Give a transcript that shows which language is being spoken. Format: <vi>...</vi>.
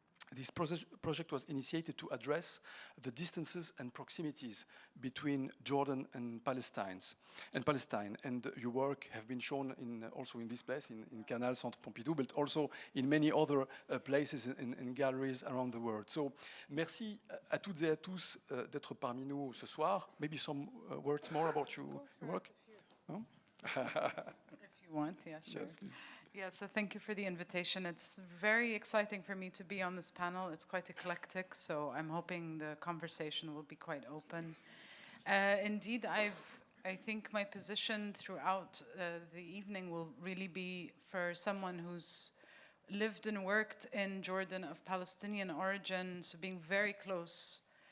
<en>This project was initiated to address the distances and proximities between Jordan and Palestine. And your work have been shown also in this place, in Canal Centre Pompidou, but also in many other places and galleries around the world.</en> <fr>So, merci à toutes et à tous d'être parmi nous ce soir.</fr> <en>Maybe some words more about your work? No? If you want, yeah, sure. Yes, please. Yeah, so thank you for the invitation. It's very exciting for me to be on this panel. It's quite eclectic, so I'm hoping the conversation will be quite open. Indeed, I think my position throughout the evening will really be for someone who's lived and worked in Jordan of Palestinian origin, so being very close.</en>